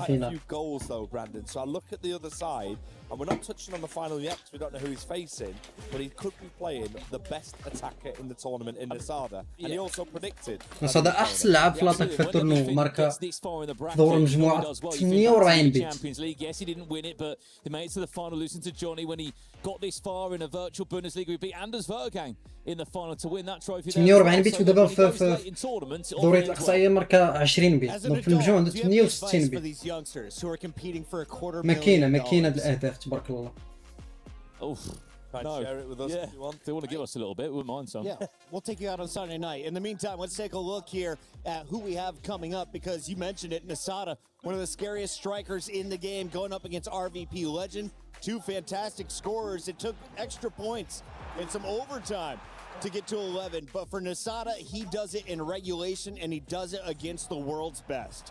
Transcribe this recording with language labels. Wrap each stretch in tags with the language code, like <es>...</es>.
<en>Few goals though, Brandon. So I look at the other side, and we're not touching on the final yet because we don't know who he's facing, but he could be playing the best attacker in the tournament in Nasada, and he also predicted.</en> <ar>نصادا أحسن لاعب في الأتاك في التورنو ماركا دور المجموعة 48 بيت.</ar> <en>Champions League. Yes, he didn't win it, but they made it to the final, losing to Johnny when he got this far in a virtual Bundesliga. He beat Anders Vergang in the final to win that trophy.</en> <ar>48 بيت ودابا في دوري الإقصائية ماركا 20 بيت. في المجموعة عنده 68 بيت. ماكينة الأهداف تبارك الله.</ar> <en>No. Share it with us if you want. They want to give us a little bit, we wouldn't mind some. Yeah, we'll take you out on Sunday night. In the meantime, let's take a look here at who we have coming up, because you mentioned it, Nasada, one of the scariest strikers in the game, going up against RVP Legend. 2 fantastic scorers. It took extra points and some overtime to get to 11, but for Nasada, he does it in regulation, and he does it against the world's best.</en>